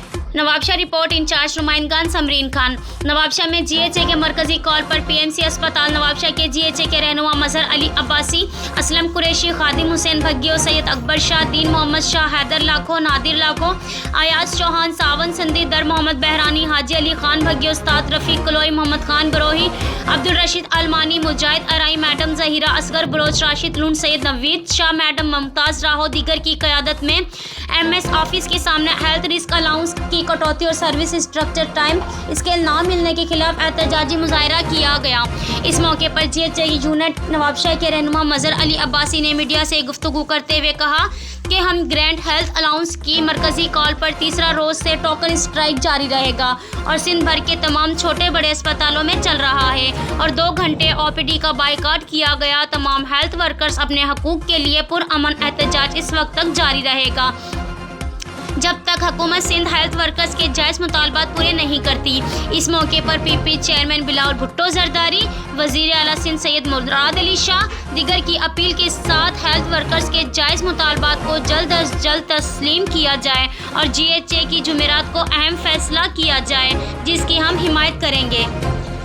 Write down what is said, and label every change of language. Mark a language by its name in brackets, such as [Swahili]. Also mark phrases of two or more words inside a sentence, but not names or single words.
[Urdu] نوابشاہ رپورٹ انچارج نمائندگان ثمرین خان. نوابشاہ میں جی ایچ اے کے مرکزی کال پر پی ایم سی اسپتال نوابشاہ کے جی ایچ اے کے رہنما مظہر علی عباسی، اسلم قریشی، خادم حسین بھگیو، سید اکبر شاہ، دین محمد شاہ، حیدر لاکھو، نادر لاکھو، ایاز چوہان، ساون سندی، در محمد بحرانی، حاجی علی خان بھگیو، استاد رفیق کلوئی، محمد خان بروہی، عبدالرشید المانی، مجاہد ارائیں، میڈم ظہیرہ اصغر بلوچ، راشد لون، سید نوید شاہ، میڈم ممتاز راہو دیگر کی قیادت میں ایم ایس آفس کے سامنے [English] health risk allowance [Urdu] کی کٹوتی اور [English] service structure time scale [Urdu] نہ ملنے کے خلاف احتجاجی مظاہرہ کیا گیا. اس موقع پر جی ایچ اے یونٹ نوابشاہ کے رہنما مظہر علی عباسی نے میڈیا سے گفتگو کرتے ہوئے کہا کہ ہم گرینڈ ہیلتھ الائنس کی مرکزی کال پر تیسرا روز سے [English] token strike [Urdu] جاری رہے گا اور سندھ بھر کے تمام چھوٹے بڑے اسپتالوں میں چل رہا ہے اور 2 گھنٹے او پی ڈی کا بائیکاٹ کیا گیا. تمام [English] health workers [Urdu] اپنے حقوق کے لیے پرامن احتجاج اس وقت تک جاری رہے گا جب تک حکومت سندھ [English] health workers [Urdu] کے جائز مطالبات پورے نہیں کرتی. اس موقع پر پی پی چیئرمین بلاول بھٹو زرداری، وزیر اعلیٰ سندھ سید مراد علی شاہ دیگر کی اپیل کے ساتھ [English] health workers [Urdu] کے جائز مطالبات کو جلد از جلد تسلیم کیا جائے اور جی ایچ اے کی جمعرات کو اہم فیصلہ کیا جائے جس کی ہم حمایت کریں گے.